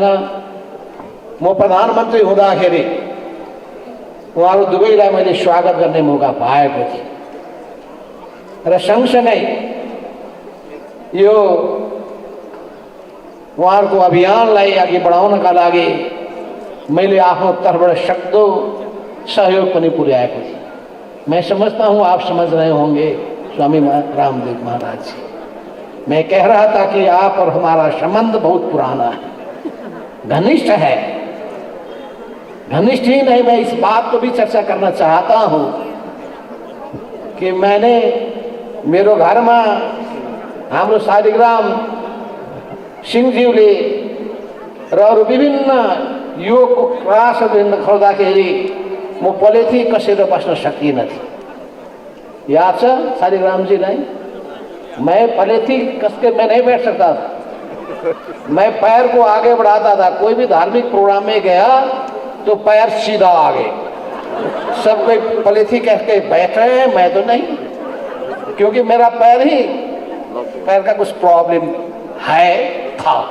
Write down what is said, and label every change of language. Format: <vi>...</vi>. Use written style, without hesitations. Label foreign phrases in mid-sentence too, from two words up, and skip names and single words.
<ne>म प्रधानमन्त्री हुँदाखेरि उहाँहरू दुवैलाई मैले स्वागत गर्ने मौका पाएको थिएँ र सँगसँगै यो उहाँहरूको अभियानलाई अघि बढाउनका लागि मैले आफ्नो तर्फबाट सक्दो सहयोग पनि पुर्याएको थिएँ।</ne> <hi>मैं समझता हूँ आप समझ रहे होंगे स्वामी रामदेव महाराज जी, मैं कह रहा था कि आप और हमारा संबंध बहुत पुराना है, घनिष्ठ है। घनिष्ठ ही नहीं, मैं इस बात को भी चर्चा करना चाहता हूँ कि मैंने</hi> <ne>मेरो घरमा हाम्रो शालिग्राम सिंहज्यूले र अरू विभिन्न योगको क्लासहरू खोल्दाखेरि म पलेथी कसेर बस्न सकिनँ थिएँ। याद छ शालिग्राम जीलाई?</ne> <hi>मैं पलेथी कस के मैं नहीं बैठ सकता था, मैं पैर को आगे बढ़ाता था। कोई भी धार्मिक प्रोग्राम में गया तो पैर सीधा आगे, सब कोई पलेथी कह के बैठ रहे हैं, मैं तो नहीं, क्योंकि मेरा पैर का कुछ प्रॉब्लम था।</hi>